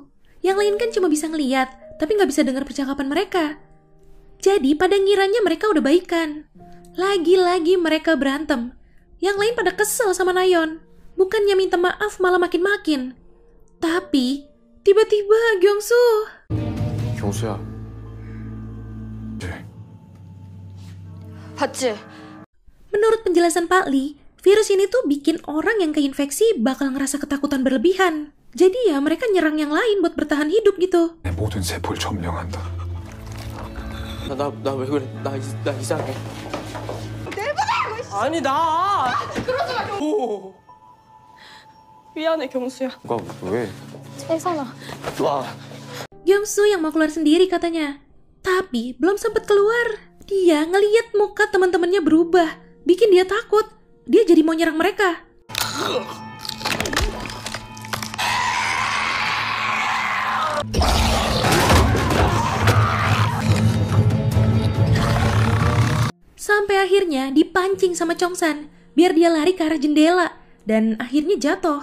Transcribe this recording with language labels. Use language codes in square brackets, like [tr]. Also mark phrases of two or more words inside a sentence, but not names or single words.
[id] Yang lain kan cuma bisa ngeliat, tapi nggak bisa dengar percakapan mereka. Jadi pada ngiranya mereka udah baikan. Lagi-lagi mereka berantem. Yang lain pada kesel sama Nayeon. Bukannya minta maaf malah makin-makin. Tapi tiba-tiba Gyeongsu. [ko] 경수야. 네. 봤지? [id] Menurut penjelasan Pak Lee, virus ini tuh bikin orang yang keinfeksi bakal ngerasa ketakutan berlebihan. Jadi ya mereka nyerang yang lain buat bertahan hidup gitu. [ko] 내 모든 세포를 점령한다. 나 왜 그래? 나 이상해. 내보내고 아니 나. 그러지 마. 미안해, 경수야. 너 왜? 세상아. 와. [id] Gyeongsu yang mau keluar sendiri katanya. Tapi belum sempat keluar, dia ngeliat muka teman-temannya berubah, bikin dia takut. Dia jadi mau nyerang mereka. Sampai akhirnya dipancing sama Chongsan biar dia lari ke arah jendela dan akhirnya jatuh.